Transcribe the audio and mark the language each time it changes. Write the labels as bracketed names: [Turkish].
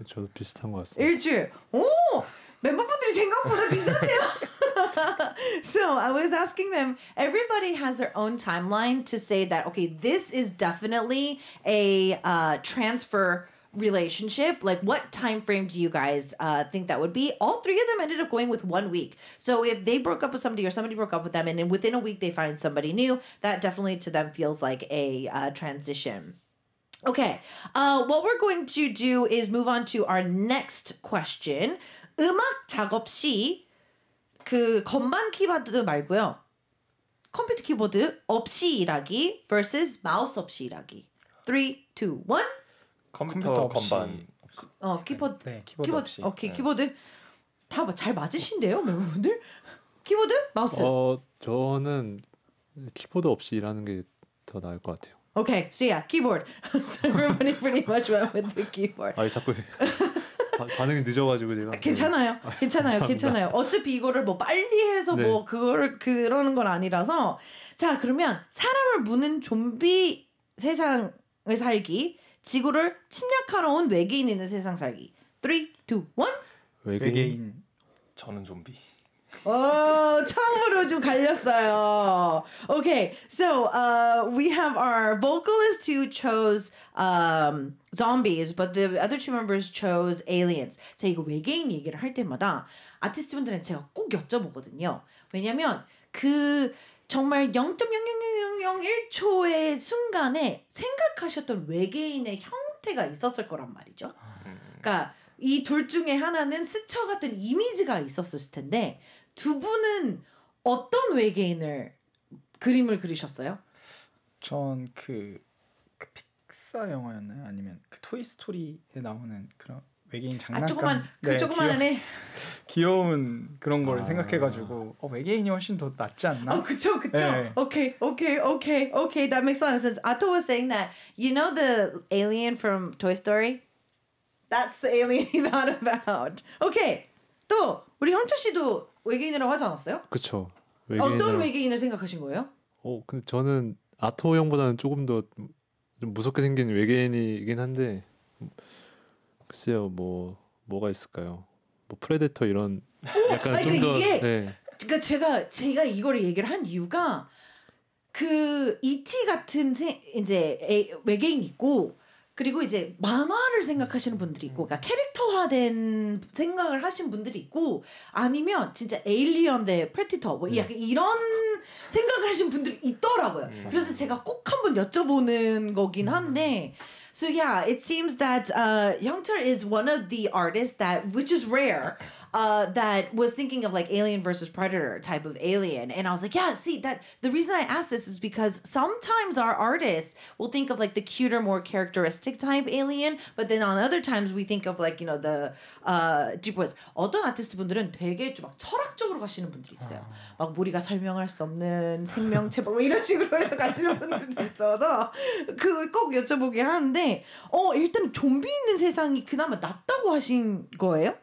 [Korean] 저도 비슷한 것 같습니다. 일주일. 오! 멤버분들이 생각보다 비슷한데요? [English] So I was asking them, everybody has their own timeline to say that, okay, this is definitely a transfer relationship. Like, what time frame do you guys think that would be? All three of them ended up going with 1 week. So if they broke up with somebody or somebody broke up with them and then within a week they find somebody new, that definitely to them feels like a transition. Okay, what we're going to do is move on to our next question. [Korean] 음악 작업 시 그 건반 키보드 말고요. 컴퓨터 키보드 없이 일하기 vs 마우스 없이 일하기. 3, 2, 1. 컴퓨터 없이. 건반. 키보드. 네, 키보드 없이. 오케이, 키보드. 다 잘 맞으신데요, 멤버분들? 키보드? 마우스. 저는 키보드 없이 일하는 게 더 나을 것 같아요. [English] Okay, so yeah, keyboard. So everybody pretty much went with the keyboard. [Korean] 자꾸 반응이 늦어가지고 제가. 괜찮아요. 어차피 이거를 뭐 빨리 해서 네. 뭐 그거를 그러는 건 아니라서. 자, 그러면 사람을 무는 좀비 세상을 살기, 지구를 침략하러 온 외계인 있는 세상 살기. 3, 2, 1. 외계인. 저는 좀비. 처음으로 좀 갈렸어요. [English] Okay, so we have our vocalist who chose zombies, but the other two members chose aliens. [Korean] 제가 이거 외계인 얘기를 할 때마다 아티스트분들한테 제가 꼭 여쭤보거든요. 왜냐면 그 정말 0.00001초의 순간에 생각하셨던 외계인의 형태가 있었을 거란 말이죠. 그러니까 이 둘 중에 하나는 스쳐갔던 이미지가 있었을 텐데 두 분은 어떤 외계인을 그림을 그리셨어요? 전 그 픽사 영화였나요? 아니면 그 토이 스토리에 나오는 그런 외계인 장난감. 조그만한 애. 귀여운 그런 걸 생각해가지고 외계인이 훨씬 더 낫지 않나? 그쵸. 네. [English] Okay. That makes a lot of sense. Ato was saying that, you know the alien from Toy Story? That's the alien he thought about. Okay. [Korean] 또 우리 형철 씨도 외계인이라고 하지 않았어요? 그쵸. 어떤 외계인을 생각하신 거예요? 근데 저는 아토 형보다는 조금 더 좀 무섭게 생긴 외계인이긴 한데 글쎄요 뭐가 있을까요? 뭐 프레데터 이런 약간 아니, 좀 더 이게 네. 그러니까 제가 이거를 얘기를 한 이유가 그 E.T. 같은 이제 외계인 있고 그리고 이제 만화를 생각하시는 분들이 있고 그러니까 캐릭터화된 생각을 하신 분들이 있고 아니면 진짜 에일리언 대 프레디터 뭐 약간 이런 생각을 하신 분들이 있더라고요. 그래서 제가 꼭 한번 여쭤보는 거긴 한데 [English] So yeah, it seems that Hyungcheol is one of the artists that, which is rare, that was thinking of like Alien versus Predator type of alien. And I was like, yeah, see that the reason I asked this is because sometimes our artists will think of like the cuter, more characteristic type alien, but then on other times we think of like, you know, the deep voice. [Korean] 어떤 아티스트 분들은 되게 좀 막 철학적으로 가시는 분들이 있어요. 막 우리가 설명할 수 없는 생명체 뭐 이런 식으로 해서 가시는 분들도 있어서 그 꼭 여쭤보게 하는데 일단 좀비 있는 세상이 그나마 낫다고 하신 거예요?